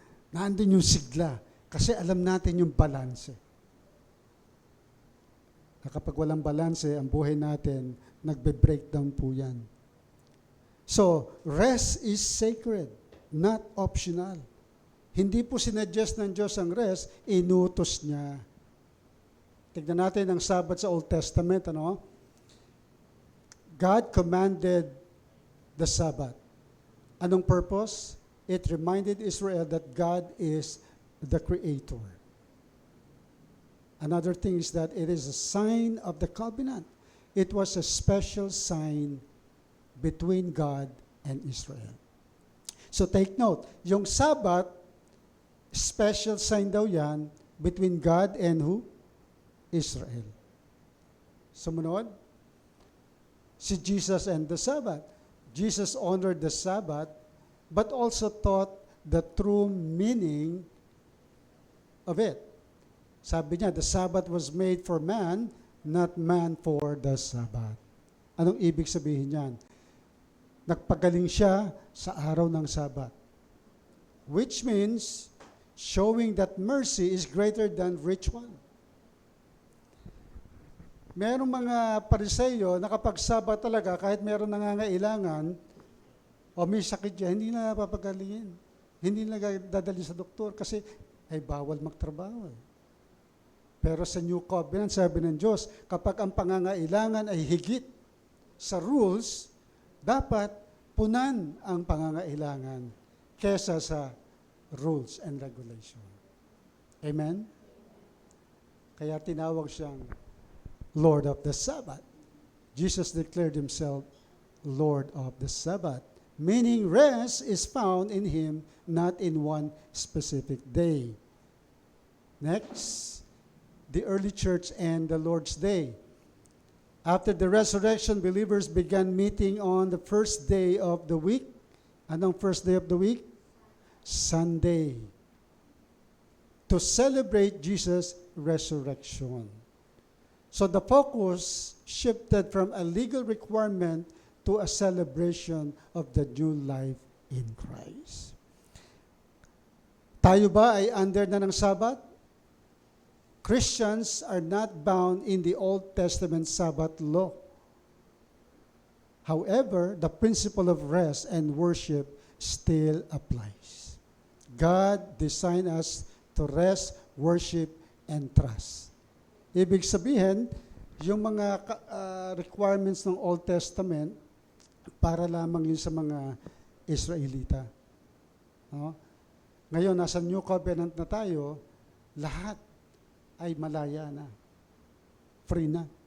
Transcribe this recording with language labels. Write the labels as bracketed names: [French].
[Filipino] Nandun yung sigla. Kasi alam natin yung balanse. Na kapag walang balanse, ang buhay natin, nagbe-breakdown po yan. [English] So, rest is sacred, not optional. [Filipino] Hindi po sinadjust ng Diyos ang rest, inutos niya. Tignan natin ang Sabbath sa Old Testament. [English] God commanded the Sabbath. Anong purpose? It reminded Israel that God is the Creator. Another thing is that it is a sign of the covenant. It was a special sign between God and Israel. So take note, [Filipino] yung [English] Sabbath, special sign [Filipino] daw yan [English] between God and who? Israel. [Filipino] Sumunod, si Jesus and the Sabbath. [English] Jesus honored the Sabbath, but also taught the true meaning of it. [Filipino] Sabi niya, [English] the Sabbath was made for man, not man for the Sabbath. [Filipino] Anong ibig sabihin niyan? Nagpagaling siya sa araw ng Sabbath. [English] Which means, showing that mercy is greater than ritual. [Filipino] Merong mga Pariseyo na kapag Sabbath talaga, kahit meron nangangailangan, o may sakit dyan, hindi na papagalingin. Hindi na dadali sa doktor kasi ay bawal magtrabaho. Pero sa New Covenant, sabi ng Diyos, kapag ang pangangailangan ay higit sa rules, dapat punan ang pangangailangan kesa sa [English] rules and regulation. Amen? [Filipino] Kaya tinawag siyang [English] Lord of the Sabbath. Jesus declared himself Lord of the Sabbath, Meaning rest is found in Him, not in one specific day. Next, the early church and the Lord's Day. After the resurrection, believers began meeting on the first day of the week. [Filipino] Anong [English] first day of the week? Sunday. To celebrate Jesus' resurrection. So the focus shifted from a legal requirement to a celebration of the new life in Christ. [Filipino] Tayo ba ay under na ng Sabbath? [English] Christians are not bound in the Old Testament Sabbath law. However, the principle of rest and worship still applies. God designed us to rest, worship, and trust. [Filipino] Ibig sabihin, yung mga requirements ng Old Testament, para lamang yun sa mga Israelita. No? Ngayon, nasa New Covenant na tayo, lahat ay malaya na. Free na.